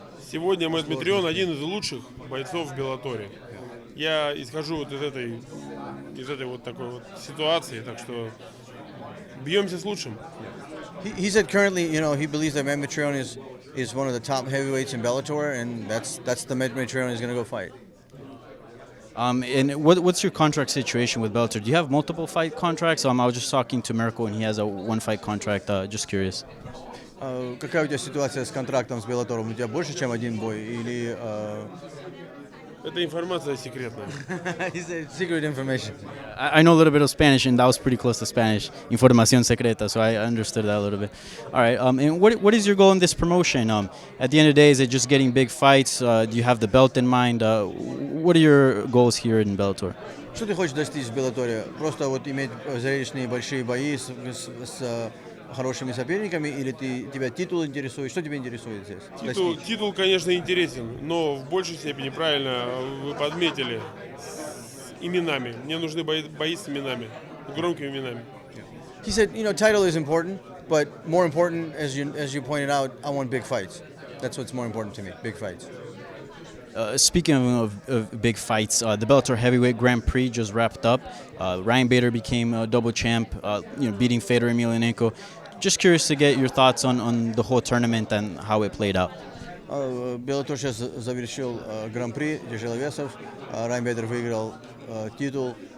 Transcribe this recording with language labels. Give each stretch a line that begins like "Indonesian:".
Russian: Сегодня Мэтт Митрион один из лучших бойцов в Беллаторе. Я исхожу вот из этой вот такой вот ситуации, так что бьемся с лучшим.
English: He said currently, he believes that Matt Mitrione is one of the top heavyweights in Bellator, and that's the Matt Mitrione he's going to go fight. And what's your contract situation with Bellator? Do you have multiple fight contracts? I was just talking to Mirko, and he has a one-fight contract. Just curious.
Russian: Какая у тебя ситуация с контрактом с Bellator? У тебя больше, чем один бой? Или... Это информация секретная.
English: He said secret information. I know a little bit of Spanish, and that was pretty close to Spanish.
Spanish: Información secreta,
English: so I understood that a little bit. All right, and what is your goal in this promotion? At the end of the day, is it just getting big fights? Do you have the belt in mind? What are your goals here in Bellator?
Russian: Что ты хочешь достичь в Bellator? Просто вот иметь зрелищные большие бои с хорошими соперниками, или тебя титул интересует? Что тебя интересует здесь? Титул, конечно, интересен, но в большей степени, правильно вы подметили, с именами. Мне нужны бои с именами, с громкими именами.
English: He said, title is important, but more important, as you pointed out, I want big fights. That's what's more important to me, big fights. Speaking of big fights, the Bellator Heavyweight Grand Prix just wrapped up. Ryan Bader became a double champ, beating Fedor Emelianenko. Just curious to get your thoughts on the whole tournament and how it played out.
Russian: Bellator сейчас завершил Гран-при тяжеловесов. Райан Бейдер выиграл титул.